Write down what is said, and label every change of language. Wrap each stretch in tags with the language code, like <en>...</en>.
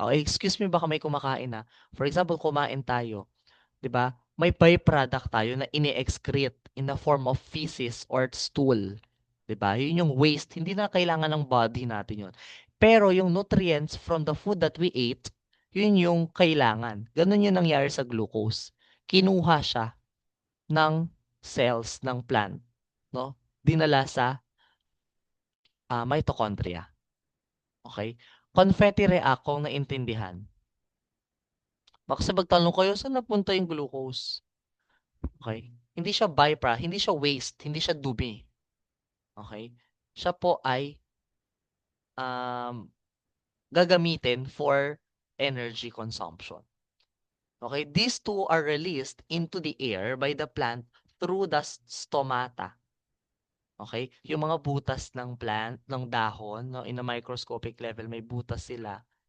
<tl>O excuse me baka may kumakain na.</tl> <en>For example,</en> <tl>kumain tayo, 'di ba? May byproduct tayo na ini-excrete</tl> <en>in the form of feces or stool,</en> <tl>'di ba? Yun yung waste, hindi na kailangan ng body natin yun. Pero yung</tl> <en>nutrients from the food that we ate,</en> <tl>yun yung kailangan. Ganun yung nangyari sa glucose. Kinuha siya ng cells ng plant, no? Dinala sa mitochondria. Okay? Confetti react kung naintindihan. Baka magtanong kayo, saan napunta yung glucose? Okay? Hindi siya byproduct, hindi siya waste, hindi siya dumi. Okay? Siya po ay um, gagamitin</tl> <en>for energy consumption.</en> <tl>Okay?</tl> <en>These two are released into the air by the plant through the stomata. Okay?</en> <tl>Yung mga butas ng plant, ng dahon, no,</tl> <en>in a microscopic level,</en> <tl>may butas sila.</tl>